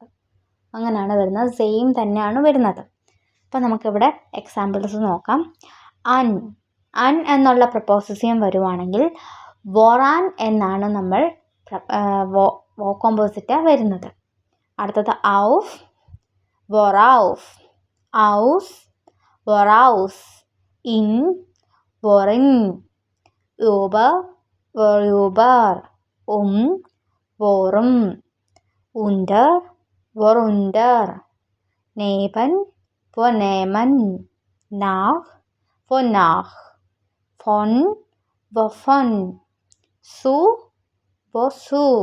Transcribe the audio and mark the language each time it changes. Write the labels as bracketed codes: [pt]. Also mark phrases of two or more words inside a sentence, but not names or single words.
[ml] അങ്ങനെയാണ് വരുന്നത്, സെയിം തന്നെയാണ് വരുന്നത്. അപ്പോൾ നമുക്കിവിടെ എക്സാമ്പിൾസ് നോക്കാം. അൻ എന്നുള്ള പ്രപ്പോസിഷൻ വരുവാണെങ്കിൽ വൊറാൻ എന്നാണ് നമ്മൾ വോ കോമ്പോസിറ്റ വരുന്നത്. അടുത്തത് ഔഫ്, [de] worauf, aus, woraus, in, worin, über, worüber, worum, unter, worunter, neben, wonehmen, nach, wonach, von, wovon, zu, wozu,